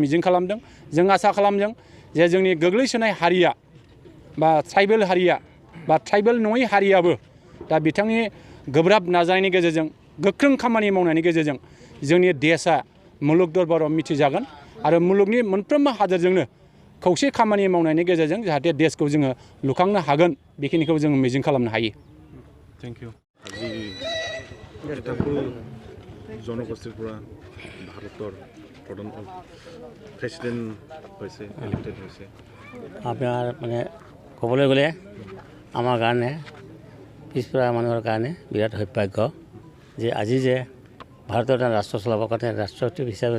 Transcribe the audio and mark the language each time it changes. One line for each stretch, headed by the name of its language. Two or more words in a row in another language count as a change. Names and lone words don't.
Bodo: मिजिं खालामदों जों आसा खालामदों जे जोंनि गोग्लैसोनाय हारिया बा ट्राइबेल हारिया बा ट्राइबेल नङै हारियाबो दा बिथांनि गोब्राब नाजानायनि गेजेरजों गोख्रों खामानि मावनायनि गेजेरजों जोंनि देशआ मुलुग दरबाराव मिथिजागोन आरो मुलुगनि मोनफ्रोमबो हादोरजोंनो खौसे खामानि मावनायनि गेजेरजों जाहाथे देशखौ जोङो लुखांनो हागोन बेखिनिखौ जों मिजिं खालामनो हायो
English: thank you
Assamese: बिथांखौ জনগোষ্ঠীৰ পৰা ভাৰতৰ প্ৰধান প্ৰেছিডেণ্ট হৈছে ইলেক্টেড হৈছে আপোনাৰ মানে ক'বলৈ গ'লে আমাৰ কাৰণে পিছপৰা মানুহৰ কাৰণে বিৰাট সৌভাগ্য যে আজি যে ভাৰতৰ এটা ৰাষ্ট্ৰ চলাবৰ কাৰণে ৰাষ্ট্ৰপতি হিচাপে